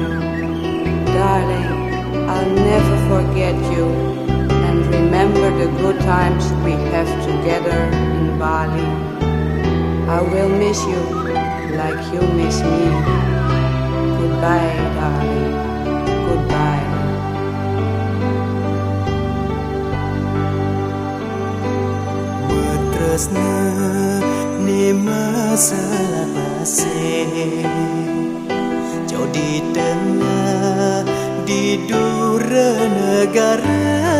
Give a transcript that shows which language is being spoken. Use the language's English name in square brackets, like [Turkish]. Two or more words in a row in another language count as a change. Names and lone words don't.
[English] Darling, I'll never forget you and remember the good times we have together in Bali. I will miss you like you miss me. Goodbye, darling. Goodbye. [Balinese] Bertresna ni masa lapase, jauh di tengah di dura negara,